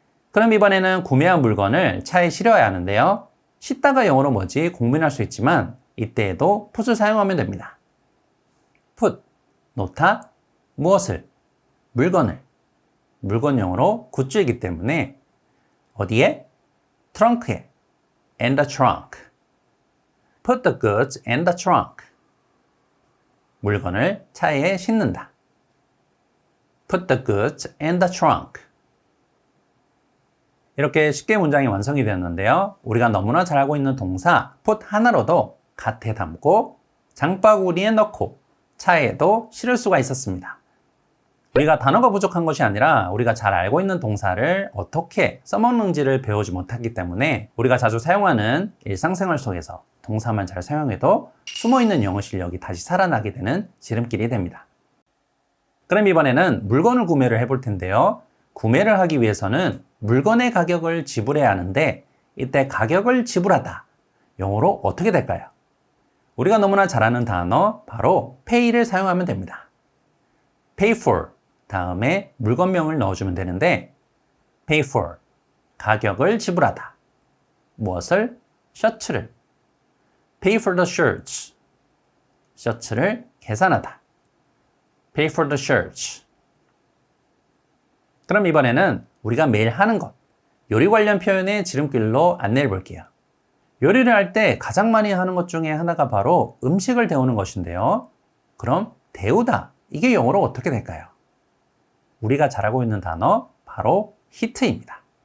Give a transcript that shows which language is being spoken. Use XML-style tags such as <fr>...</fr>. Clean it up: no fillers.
<ko>그럼 이번에는 구매한 물건을 차에 실어야 하는데요. 싣다가 영어로 뭐지 고민할 수 있지만 이때에도 put을 사용하면 됩니다. put, 놓다, 무엇을? 물건을. 물건 영어로 굿즈이기 때문에 어디에?</ko> <en>트렁크에. in the trunk. put the goods in the trunk.</en> <ko>물건을 차에 싣는다.</ko> <en>put the goods in the trunk.</en> <ko>이렇게 쉽게 문장이 완성이 되었는데요. 우리가 너무나 잘 알고 있는 동사 put 하나로도 갓에 담고 장바구니에 넣고 차에도 실을 수가 있었습니다. 우리가 단어가 부족한 것이 아니라 우리가 잘 알고 있는 동사를 어떻게 써먹는지를 배우지 못하기 때문에 우리가 자주 사용하는 일상생활 속에서 동사만 잘 사용해도 숨어있는 영어 실력이 다시 살아나게 되는 지름길이 됩니다. 그럼 이번에는 물건을 구매를 해볼 텐데요. 구매를 하기 위해서는 물건의 가격을 지불해야 하는데 이때 가격을 지불하다. 영어로 어떻게 될까요? 우리가 너무나 잘 아는 단어 바로 pay를 사용하면 됩니다. pay for 다음에 물건명을 넣어주면 되는데 pay for 가격을 지불하다. 무엇을? 셔츠를.</ko> <en>pay for the shirts</en> <ko>셔츠를 계산하다.</ko> <en>pay for the search.</en> <ko>그럼 이번에는 우리가 매일 하는 것, 요리 관련 표현의 지름길로 안내해 볼게요. 요리를 할 때 가장 많이 하는 것 중에 하나가 바로 음식을 데우는 것인데요. 그럼 데우다, 이게 영어로 어떻게 될까요? 우리가 잘 알고 있는 단어, 바로 heat입니다.</ko>